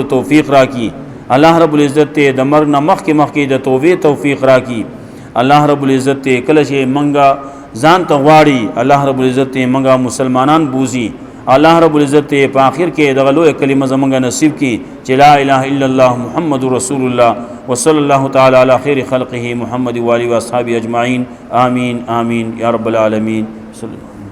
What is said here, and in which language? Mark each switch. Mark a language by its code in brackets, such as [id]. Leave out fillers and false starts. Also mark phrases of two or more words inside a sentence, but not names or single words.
[ps] توفیق راکړي [ar] الله رب العزت [ps] د مرګ نه مخکې د توبې توفیق راکړي [ar] الله رب العزت [ps] کله چې منګه ځان ته غواړي [ar] الله رب العزت [ps] منګه مسلمانان بوزي [ar] الله رب العزت [ps] په اخر کې دغه لوی کلمه زمونږ نصیب کی چې [ar] لا اله الا الله محمد رسول الله وصلی الله تعالی علی خیر خلقه محمد و علیه و اصحابہ اجمعین آمین آمین یا رب العالمین صلی